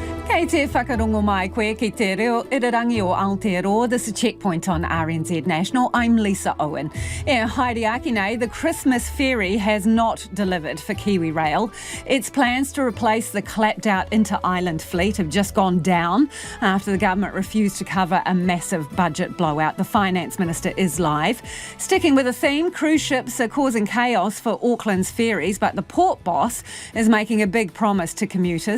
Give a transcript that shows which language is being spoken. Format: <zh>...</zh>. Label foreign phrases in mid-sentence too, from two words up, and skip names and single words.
<mi>Kei te whakarongo mai koe ki te reo irirangi o Aotearoa.</mi> <en>This is Checkpoint on RNZ National. I'm Lisa Owen.</en> <mi>Haere aki nei,</mi> <en>the Christmas ferry has not delivered for Kiwi Rail. Its plans to replace the clapped-out inter-island fleet have just gone down after the government refused to cover a massive budget blowout. The Finance Minister is live. Sticking with the theme, cruise ships are causing chaos for Auckland's ferries, but the port boss is making a big promise to commuters.</en>